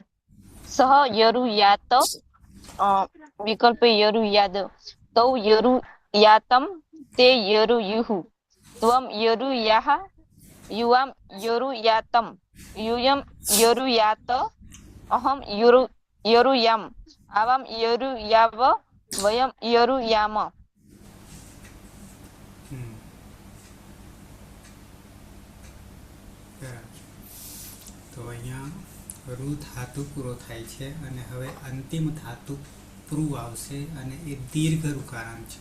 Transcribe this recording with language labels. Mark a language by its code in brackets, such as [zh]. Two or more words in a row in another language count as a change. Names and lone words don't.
[sa] सह यरुयात विकल्प यरुयाद तौ यरुयातं ते यरुयुः त्वं यरुयाः युवां यरुयातं यूयं यरुयात अहं यरुयाम आवां यरुयाव वयं यरुयाम. [gu] તો અહીંયા રૂ ધાતુ પૂરો થાય છે અને હવે અંતિમ ધાતુ પ્રૂ આવશે અને એ દીર્ઘ ઉકારાંત છે.